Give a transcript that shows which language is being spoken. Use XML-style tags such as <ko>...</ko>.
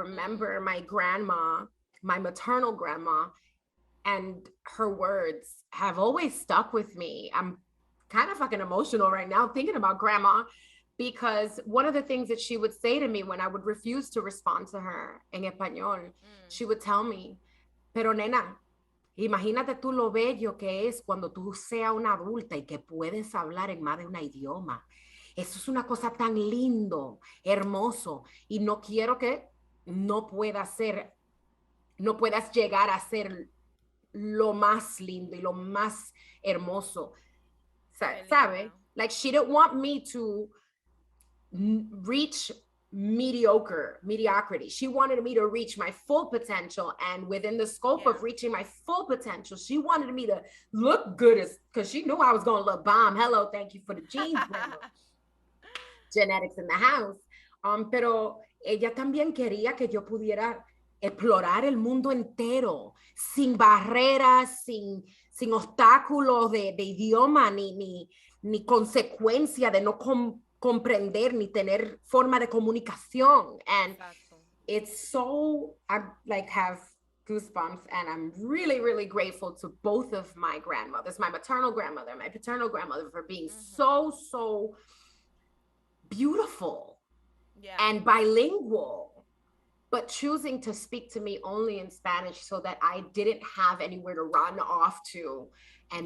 <en>remember my grandma, my maternal grandma, and her words have always stuck with me. I'm kind of fucking emotional right now thinking about grandma, because one of the things that she would say to me when I would refuse to respond to her</en> <es>en español, Mm.</es> <en>she would tell me,</en> <es>pero nena, imagínate tú lo bello que es cuando tú seas una adulta y que puedes hablar en más de un idioma. Eso es una cosa tan lindo, hermoso, y no quiero que no puedas ser, no puedas llegar a ser lo más lindo y lo más hermoso, Qué ¿sabe? linda.</es> <en>Like she didn't want me to reach mediocrity. She wanted me to reach my full potential, and within the scope Yeah. of reaching my full potential, she wanted me to look good, as because she knew I was going to look bomb. Hello, thank you for the jeans, grandma. Genetics in the house.</en> <es>Pero ella también quería que yo pudiera explorar el mundo entero, sin barreras, sin obstáculos de idioma, ni consecuencia de no comprender ni tener forma de comunicación.</es> <en>And</en> <es>Exacto.</es> <en>it's so, I like have goosebumps, and I'm really, really grateful to both of my grandmothers, my maternal grandmother, my paternal grandmother, for being Mm-hmm. so beautiful Yeah. and bilingual, but choosing to speak to me only in Spanish so that I didn't have anywhere to run off to and</en>